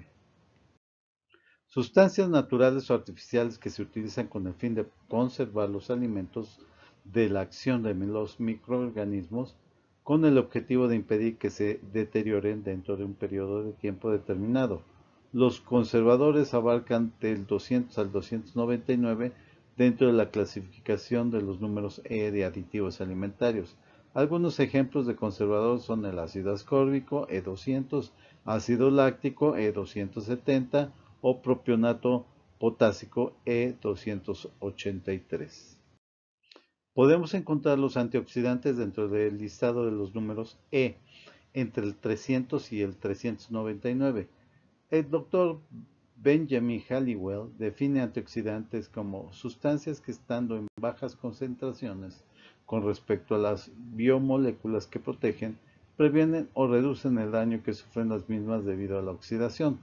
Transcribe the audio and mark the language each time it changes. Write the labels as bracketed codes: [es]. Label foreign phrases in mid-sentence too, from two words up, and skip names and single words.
[es] Sustancias naturales o artificiales que se utilizan con el fin de conservar los alimentos de la acción de los microorganismos con el objetivo de impedir que se deterioren dentro de un periodo de tiempo determinado. Los conservadores abarcan del 200 al 299 dentro de la clasificación de los números E de aditivos alimentarios. Algunos ejemplos de conservadores son el ácido ascórbico E200, ácido láctico E270 o propionato potásico E283. Podemos encontrar los antioxidantes dentro del listado de los números E, entre el 300 y el 399. El doctor Benjamin Halliwell define antioxidantes como sustancias que estando en bajas concentraciones con respecto a las biomoléculas que protegen, previenen o reducen el daño que sufren las mismas debido a la oxidación.